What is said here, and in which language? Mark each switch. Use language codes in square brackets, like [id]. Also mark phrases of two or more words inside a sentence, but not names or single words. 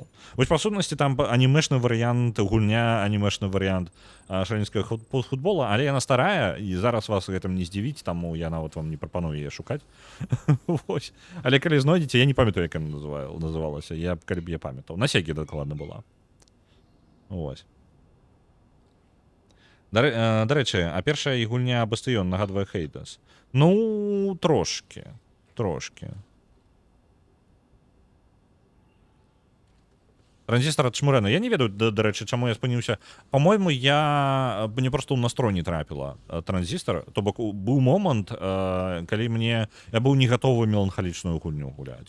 [be] Вось, па сутнасці, там анімешны варыянт, гульня, анімешны варыянт шаолінскага футбола, але яна старая, і зараз вас гэтым не здзівіць, таму я нават вам не прапаную яе шукаць. Вось. Але калі знойдзеце, я не памятаю, як яна называлася, калі б я памятаў. На Сеге дакладна была. Вось. [uk] До речі, а перша гульня Бастыён нагадує Хейдес? Ну, трошки. Трошки. [be] Транзістор ад Шмурена. Я не ведаю, да рэчы, чаму я спыніўся. По-мойму, мне просто ў настрой не трапіла транзістор. То бок быў момант, калі я быў не гатовы меланхалічную гульню гуляць.